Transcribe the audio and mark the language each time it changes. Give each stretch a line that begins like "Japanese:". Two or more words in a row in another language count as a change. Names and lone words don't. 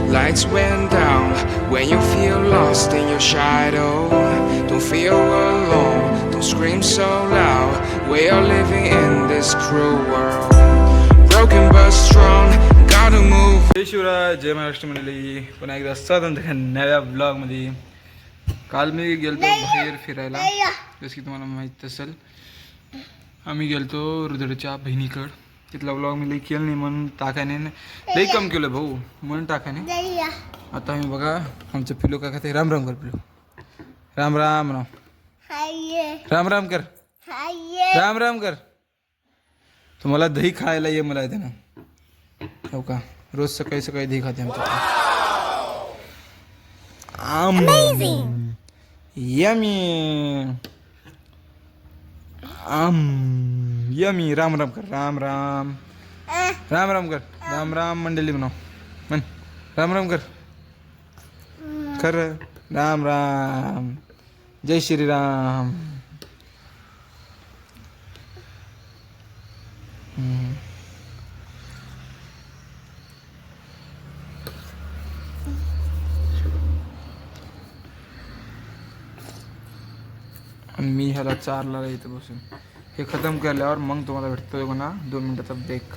English: lights went down. When you feel lost in your shadow, don't feel alone, don't scream so loud. We are living in this cruel world, broken but strong, gotta move.
Marathi: जय शिवराय, जय महाराष्ट्र मंडळी. पुन्हा एकदा स्वागत आहे नव्या ब्लॉगमध्ये. काल मी गेलतो बाहेर फिरायला, जसं की तुम्हाला माहीत असेल. आम्ही गेलतो रुद्रच्या बहिणीकडं. तिथला ब्लॉग मी लई केलं नाही म्हणून टाकाने लई कम केलं भाऊ म्हणून टाकाने. आता आम्ही बघा आमचं पिलू का खाते. राम राम कर पिलू. राम राम राम राम राम कर. राम राम कर. तुम्हाला दही खायला ये मला येते ना, हो का. रोज सकाळी सकाळी दही खाते आमच्या.
English: yummy yummy.
Marathi: राम राम कर. राम राम राम राम कर. राम राम मंडळी म्हणाव म्हण. राम राम कर. खर राम राम. जय श्रीराम. आणि मी ह्याला चारला इथं बसून हे खतम केल्यावर मग तुम्हाला भेटतोय बघा 2 मिनिटाचा ब्रेक.